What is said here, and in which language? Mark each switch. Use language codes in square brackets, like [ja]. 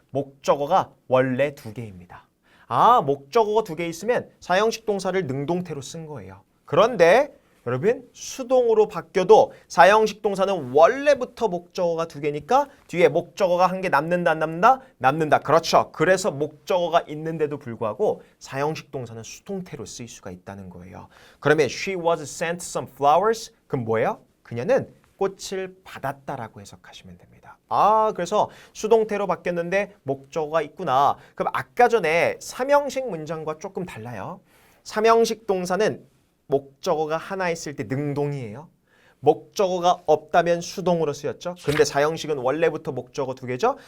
[ko] 목적어가 원래 2개입니다. 목적어가 2개 있으면 사형식 동사를 능동태로 쓴 거예요. 그런데 여러분 수동으로 바뀌어도 사형식 동사는 원래부터 목적어가 2개니까 뒤에 목적어가 1개 남는다 안 남는다? 남는다. 그렇죠. 그래서 목적어가 있는데도 불구하고 사형식 동사는 수동태로 쓰일 수가 있다는 거예요. 그러면 [en] she was sent some flowers. [ko] 그럼 뭐예요? 그녀는 꽃을 받았다라고 해석하시면 됩니다. 그래서 수동태로 바뀌었는데 목적어가 있구나. 그럼 아까 전에 삼형식 문장과 조금 달라요. 삼형식 동사는 목적어가 하나 있을 때 능동이에요. 목적어가 없다면 수동으로 쓰였죠. 근데 사형식은 원래부터 목적어 2개죠.